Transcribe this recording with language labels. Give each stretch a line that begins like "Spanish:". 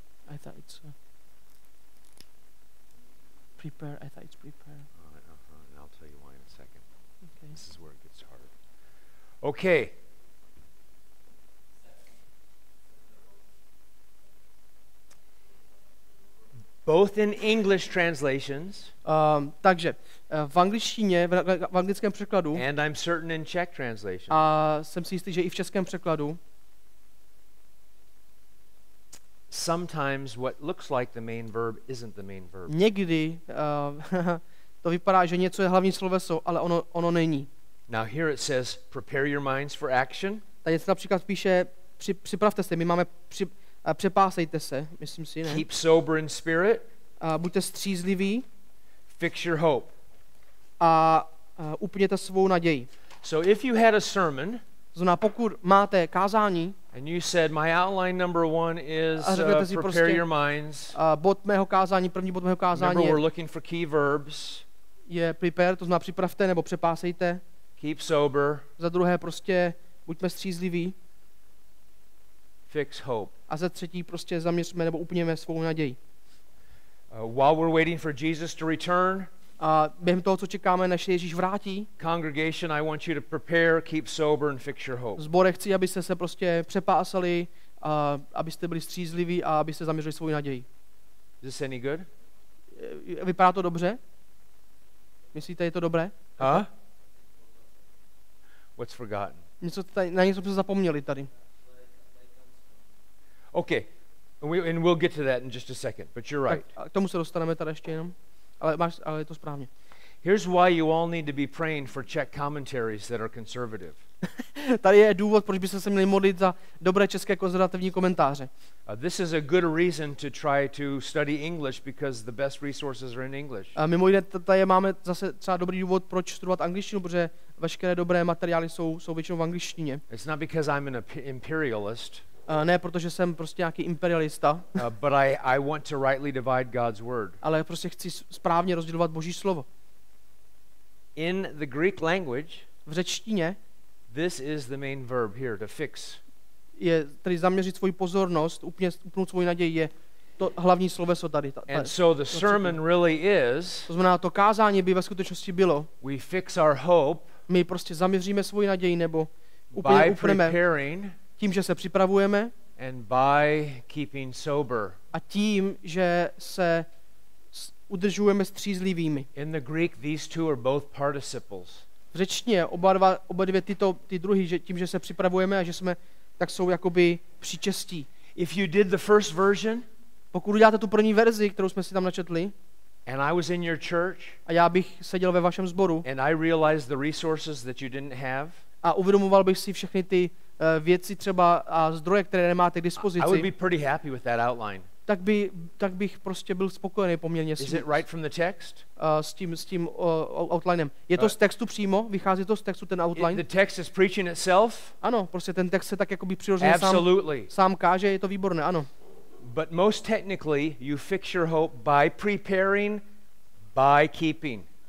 English: I thought it's prepare. I thought it's prepare. And I'll tell you why in a second. Okay. This is where it gets hard. Okay. Both in English translations.
Czech: Takže v angličtině, v anglickém překladu.
English: And I'm certain in Czech translation.
Czech: A jsem si jistý, že i v českém překladu.
English: Sometimes what looks like the main verb isn't the main verb.
Czech: Někdy to vypadá, že něco je hlavní sloveso, ale ono není.
English: Now here it says, prepare your minds for action.
Czech: Tady se například píše, připravte se, my máme přepásejte se, myslím si, ne?
English: Keep sober in spirit.
Czech: Buďte střízliví.
English: Fix your hope.
Czech: A upněte svou naději.
English: So if you had a sermon,
Czech: znamená, pokud máte kázání,
English: and you said my outline number 1 is prepare your minds.
Czech: Bod mého kázání, první bod mého kázání
English: we're looking for key verbs.
Czech: Je prepare, to znamená připravte nebo přepásejte.
English: Keep sober.
Czech: Za druhé prostě buďme střízliví.
English: Fix hope.
Czech: A za třetí prostě zaměřme nebo upněme svou naději.
English: While we're waiting for Jesus to return,
Czech: a během toho, co čekáme, než se Ježíš vrátí,
English: congregation, I want you to prepare, keep sober and fix your hope.
Czech: Zbore, chci, abyste se prostě přepásali, abyste byli střízliví a abyste zaměřili svou naději.
English: Is this any good?
Czech: Vypadá to dobře? Myslíte, je to dobré? Huh?
English: What's forgotten?
Czech: Na něco jsme se zapomněli tady.
English: Okay, and we'll get to that in just a second, but you're right.
Czech: Tak, k tomu se dostaneme tady ještě jenom, ale je to správně.
English: Here's why you all need to be praying for Czech commentaries that are conservative.
Czech: Tady je důvod, proč byste se měli modlit za dobré české konzervativní komentáře.
English: This is a good reason to try to study English because the best resources are in English.
Czech: A mimo jiné, tady máme zase třeba dobrý důvod, proč studovat angličtinu, protože veškeré dobré materiály jsou většinou v angličtině.
English: It's not because I'm an imperialist.
Czech: Ne, protože jsem prostě nějaký imperialista.
English: But I want to rightly divide God's word.
Czech: Ale prostě chci správně rozdělovat Boží slovo.
English: In the Greek language,
Czech: v řečtině,
English: this is the main verb here, to fix.
Czech: Je tedy zaměřit svoji pozornost, upnout svoji naději, je to hlavní sloveso tady.
English: And so the sermon really is,
Czech: to znamená, to kázání by ve skutečnosti bylo,
English: we fix our hope,
Czech: my prostě zaměříme svoji naději, nebo úplně upneme tím, že se připravujeme,
English: and by keeping sober.
Czech: A tím, že se udržujeme střízlivými.
English: In the Greek, these two are both participles.
Czech: V řečtině oba dvě ty druhy, že tím, že se připravujeme a že jsme, tak jsou jakoby příčestí.
English: If you did the first version,
Czech: pokud uděláte tu první verzi, kterou jsme si tam načetli,
English: and I was in your church,
Czech: a já bych seděl ve vašem sboru,
English: and I realized the resources that you didn't have,
Czech: a uvědomoval bych si všechny ty věci třeba a zdroje, které nemáte k dispozici,
English: I would be pretty happy with that outline.
Czech: tak bych prostě byl spokojený poměrně
English: Is it right from the text?
Czech: s tím outlinem. Je to z textu přímo? Vychází to z textu ten outline?
English: The text is preaching itself?
Czech: Ano, prostě ten text se tak jakoby přirozeně sám káže, je to výborné, ano.
English: But most technically, you fix your hope by preparing, by keeping.